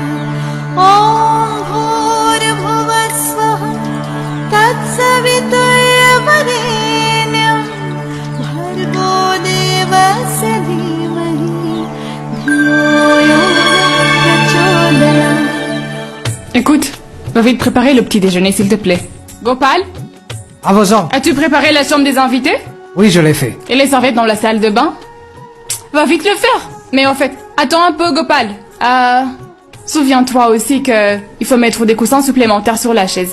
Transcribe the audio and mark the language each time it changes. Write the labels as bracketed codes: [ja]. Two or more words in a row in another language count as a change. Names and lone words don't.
[sa] ॐ भूर्भुवस्वः तत्सवितुर्वरेण्यं भर्गो देवस्य धीमहि धियो यो नः प्रचोदयात्। [fr] Écoute, va vite préparer le petit déjeuner, s'il te plaît. Gopal, À vos ordres. as-tu préparé la chambre des invités? Oui, je l'ai fait. Et les serviettes dans la salle de bain? Va vite le faire. Mais en fait, attends un peu, Gopal. Souviens-toi aussi que il faut mettre des coussins supplémentaires sur la chaise.